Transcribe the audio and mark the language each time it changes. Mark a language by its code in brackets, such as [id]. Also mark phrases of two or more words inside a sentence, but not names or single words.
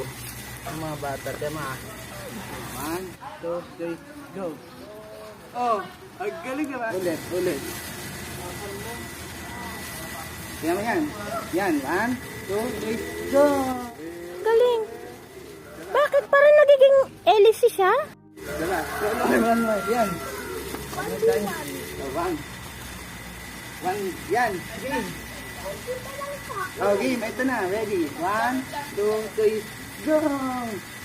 [tl] Ang mga bata. Diba? 1, 2, 3, go. Oh, ang galing naman. Ulit, ulit. Kaya mo yan. Yan, 1, 2, 3, go. Galing. Bakit parang nagiging hélice siya? Diba? [en] One more. Yan. One time. Oh, one. One. Yan. Game. Oh, game. [tl] Ito na. [en] Ready. 1, 2, 3, go.